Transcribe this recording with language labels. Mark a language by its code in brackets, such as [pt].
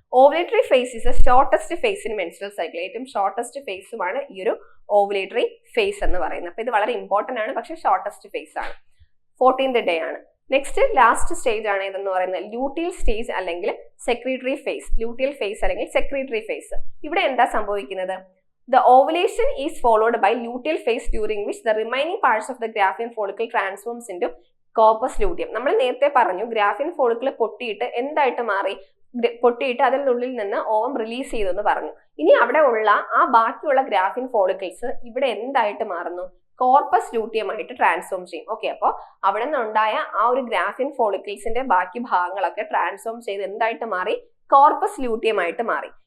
[en] Ovulatory phase is a shortest phase in menstrual cycle. [ml] ഏറ്റവും shortest ഫേസുമാണ് ഈ ഒരു ovulatory face എന്ന് പറയുന്നത്. അപ്പൊ ഇത് വളരെ ഇമ്പോർട്ടന്റ് ആണ്, പക്ഷെ ഷോർട്ടസ്റ്റ് ഫേസ് ആണ്, 14th ഡേ ആണ്. നെക്സ്റ്റ് ലാസ്റ്റ് സ്റ്റേജ് ആണ് ഇതെന്ന് പറയുന്നത് ലൂട്ടിയൽ സ്റ്റേജ് അല്ലെങ്കിൽ സെക്രീറ്ററി ഫേസ്. ലൂട്ടിയൽ ഫേസ് അല്ലെങ്കിൽ സെക്രീറ്ററി ഫേസ്. ഇവിടെ എന്താ സംഭവിക്കുന്നത്, [en] the ovulation is followed by luteal phase during which the remaining parts of the graphene follicle transforms into corpus luteum. [ml] നമ്മൾ നേരത്തെ പറഞ്ഞു ഗ്രാഫിൻ ഫോളിക്കിൾ പൊട്ടിയിട്ട് എന്തായിട്ട് മാറി, പൊട്ടിയിട്ട് അതിനുള്ളിൽ നിന്ന് ഓവം റിലീസ് ചെയ്തു എന്ന് പറഞ്ഞു. ഇനി അവിടെ ഉള്ള ആ ബാക്കിയുള്ള ഗ്രാഫിൻ ഫോളിക്കിൾസ് ഇവിടെ എന്തായിട്ട് മാറുന്നു, കോർപ്പസ് ലൂട്ടിയം ആയിട്ട് ട്രാൻസ്ഫോം ചെയ്യും. ഓക്കെ, അപ്പോൾ അവിടെ നിന്നുണ്ടായ ആ ഒരു ഗ്രാഫിൻ ഫോളിക്കിൾസിന്റെ ബാക്കി ഭാഗങ്ങളൊക്കെ ട്രാൻസ്ഫോം ചെയ്ത് എന്തായിട്ട് മാറി, കോർപ്പസ് ലൂട്ടിയം ആയിട്ട് മാറി.